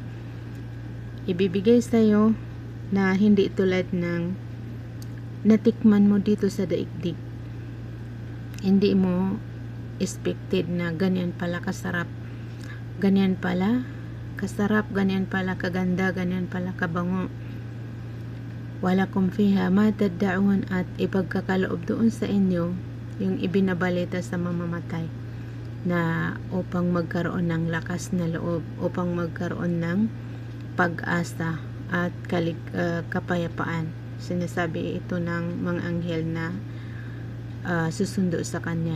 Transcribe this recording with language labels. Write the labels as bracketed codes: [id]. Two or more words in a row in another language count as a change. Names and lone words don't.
[tl] Ibibigay sa'yo na hindi tulad ng natikman mo dito sa daigdig. Hindi mo expected na ganyan pala kasarap, ganyan pala kasarap, ganyan pala kaganda, ganyan pala kabango. [ar] ولكم فيها ما تدعون, [tl] at ipagkakaloob doon sa inyo yung ibinabalita sa mamamatay na upang magkaroon ng lakas na loob, upang magkaroon ng pag-asa at kapayapaan. Sinasabi ito ng mga anghel na susundo sa kanya.